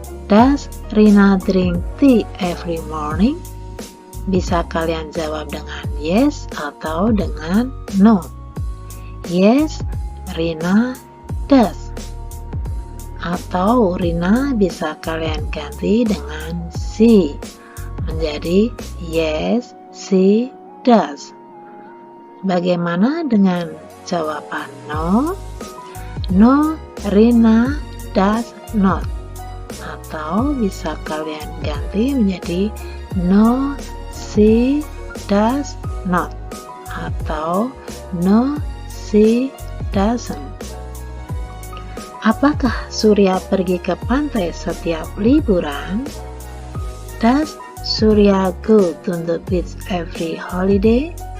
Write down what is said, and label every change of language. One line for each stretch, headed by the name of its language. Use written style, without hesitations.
English: Does Rina drink tea every morning?
Indonesian: Bisa kalian jawab dengan yes atau dengan no.
English: Yes, Rina does.
Indonesian: Atau Rina bisa kalian ganti dengan she menjadi
English: yes, she does.
Indonesian: Bagaimana dengan jawaban no?
English: No, Rina does not.
Indonesian: Atau bisa kalian ganti menjadi
English: no, she does not. Atau no, she doesn't.
Indonesian: Apakah Surya pergi ke pantai setiap liburan?
English: Does Surya go to the beach every holiday?